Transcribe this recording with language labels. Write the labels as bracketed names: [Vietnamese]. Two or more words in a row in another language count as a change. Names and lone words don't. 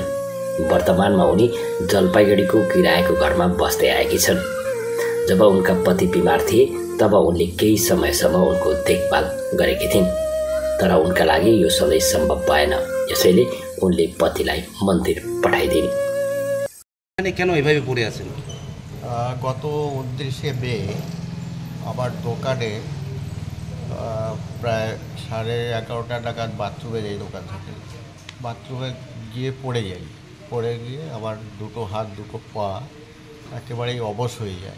[Nepali] वर्तमानमा उनी जलपाइगुडीको किरायको घरमा बस्दै आएकी छन्। जब उनका पति बिमार थिए तब उनले केही समयसम्म उनको देखभाल गरेकी थिइन्, तर उनका लागि यो सधैँ सम्भव भएन। यसैले उनले पतिलाई मन्दिर पठाइदिन्। [Bangla] কেন এভাবে পড়ে আছেন? গত 29শে মে আমার দোকানে প্রায় 11:30 নাগাদ বাথরুমে যাই, দোকান থেকে বাথরুমে গিয়ে পড়ে যাই। পড়ে গিয়ে আমার দুটো হাত দুটো পা একেবারেই অবশ হয়ে যায়।